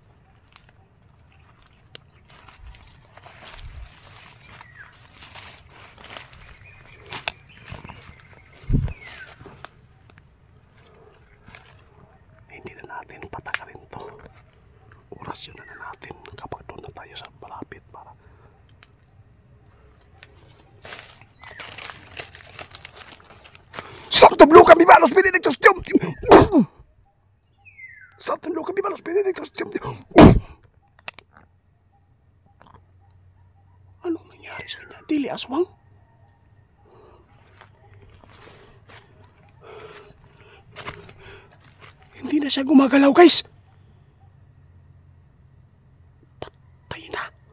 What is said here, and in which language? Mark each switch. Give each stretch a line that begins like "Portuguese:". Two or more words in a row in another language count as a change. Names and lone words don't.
Filipino: Hindi na natin patakarin to. Orasyon na natin kapag doon na tayo sa malapit para
Latin: Santum Luca Vivalos Benedictus Deum. Santum Luca Vivalos Benedictus Deum.
Filipino: Anong nangyari sa kanya?
Cebuano: Dili aswang?
Filipino: Hindi na siya gumagalaw guys. Patay na.